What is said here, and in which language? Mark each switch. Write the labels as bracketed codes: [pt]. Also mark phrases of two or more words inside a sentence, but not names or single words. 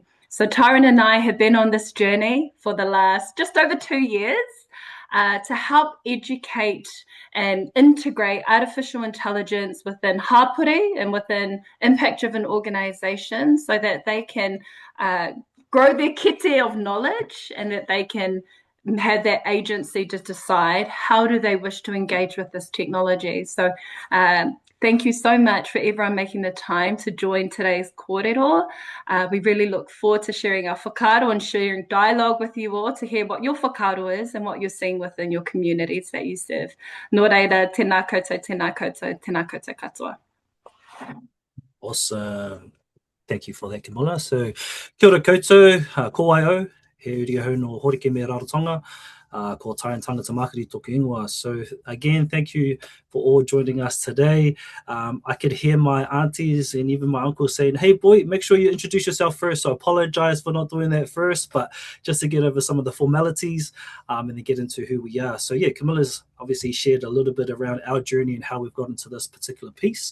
[en] So Tyrone and I have been on this journey for the last just over 2 years to help educate and integrate artificial intelligence within hapuri and within impact-driven organizations so that they can grow their kete of knowledge and that they can have that agency to decide how do they wish to engage with this technology. So thank you so much for everyone making the time to join today's kōrero. We really look forward to sharing our whakaaro and sharing dialogue with you all to hear what your whakaaro is and what you're seeing within your communities that you serve. [mi] Nō reira, tēnā koutou, tēnā koutou, tēnā koutou katoa. [en] Awesome. Thank you for that, Kamilla. So, [mi] kia ora koutou, ko ai au, he uri ahau no horike me rarotonga. Ko Tyrone Tangata Makari toku ingoa. [en] So again, thank you for all joining us today. I could hear my aunties and even my uncles saying, hey boy, make sure you introduce yourself first. So I apologize for not doing that first, but just to get over some of the formalities and then get into who we are. So yeah, Kamilla's obviously shared a little bit around our journey and how we've gotten to this particular piece.